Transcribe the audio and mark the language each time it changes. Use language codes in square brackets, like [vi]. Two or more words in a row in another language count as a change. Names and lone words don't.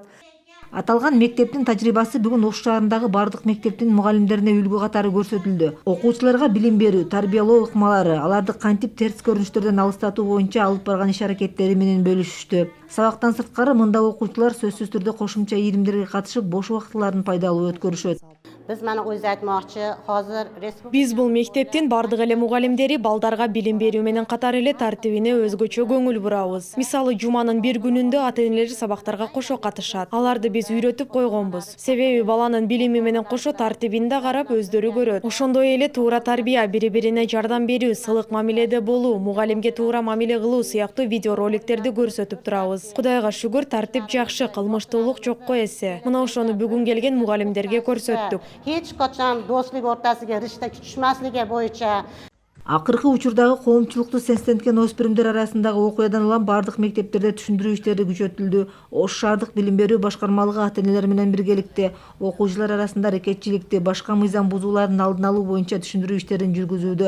[ky] Аталган мектептин тажрыйбасы бүгүн Ош шаарындагы бардык мектептин мугалимдерине үлгү катары көрсөтүлдү. Окуучуларга билим берүү, тарбиялоо ыкмалары, аларды кантип терс көрүнүштөрдөн алыстатуу боюнча алып барган иш-аракеттери менен бөлүшүштү. Сабактан сырткары мында окуучулар сөзсүз түрдө кошумча ийримдерге катышып, бош убактыларын пайдалуу өткөрүшөт. [uz] Biz mana o'zi aytmoqchi, hozir [ky] Биз бул мектептин бардык эле мугалимдери балдарга билим берүү менен катар эле тартибине өзгөчө көңүл бурабыз. Мисалы, жуманын бир күнүндө ата-энелер сабактарга кошо катышат. Аларды биз үйрөтүп койгонбуз. Себеби баланын билими менен кошо тартибин да карап өздөрү көрөт. Ошондой эле туура тарбия, бири-бирине жардам берүү, сылык мамиледе болуу, мугалимге туура мамиле кылуу сыяктуу видеороликтерди көрсөтүп турабыз. Кудайга шүгүр, тартип жакшы, кылмыштуулук жокко эсе. Мына ошону бүгүн келген мугалимдерге көрсөттүк. [uz] hech qachon do'stlik o'rtasiga rishta tushmasligi bo'yicha [ky] Акыркы учурдагы коомчулукту сенсенткен өспүрүмдөр арасындагы окуядан улам бардык мектептерде түшүндүрүү иштери күчөтүлдү. Ош шаардык билим берүү башкармалыгы ата-энелер менен биргеликте окуучулар арасында рекетчиликти, башка мыйзам бузуулардын алдын алуу боюнча түшүндүрүү иштерин жүргүзүүдө.